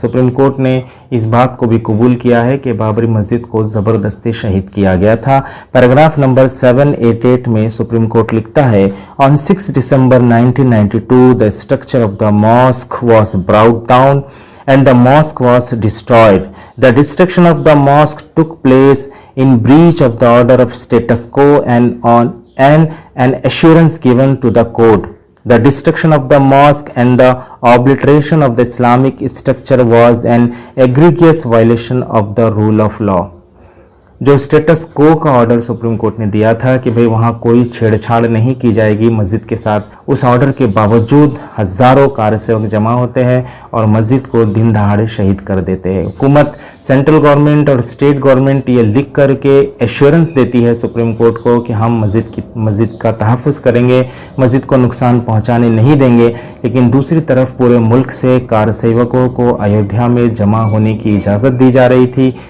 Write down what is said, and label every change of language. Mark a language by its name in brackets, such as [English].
[Hindi] Supreme court ने इस बात को भी कबूल किया है कि बाबरी मस्जिद को ज़बरदस्ती शहीद किया गया था। पैराग्राफ नंबर 788 में सुप्रीम कोर्ट लिखता है, [English] On 6 December 1992 the structure of the mosque was brought down and the mosque was destroyed. The destruction of the mosque took place in breach of the order of status quo and an assurance given to the code. The destruction of the mosque and the obliteration of the Islamic structure was an egregious violation of the rule of law। [Hindi] जो status को का order supreme court ने दिया था कि भाई वहाँ कोई छेड़छाड़ नहीं की जाएगी मस्जिद के साथ, उस ऑर्डर के बावजूद हज़ारों कार्यसेवक जमा होते हैं और मस्जिद को दिन दहाड़े शहीद कर देते हैं। हुकूमत, सेंट्रल गवर्नमेंट और स्टेट गवर्नमेंट ये लिख करके एश्योरेंस देती है सुप्रीम कोर्ट को कि हम मस्जिद का तहफ़्फ़ुज़ करेंगे, मस्जिद को नुकसान पहुँचाने नहीं देंगे, लेकिन दूसरी तरफ पूरे मुल्क से कार्यसेवकों को अयोध्या में जमा होने की इजाज़त दी जा रही थी।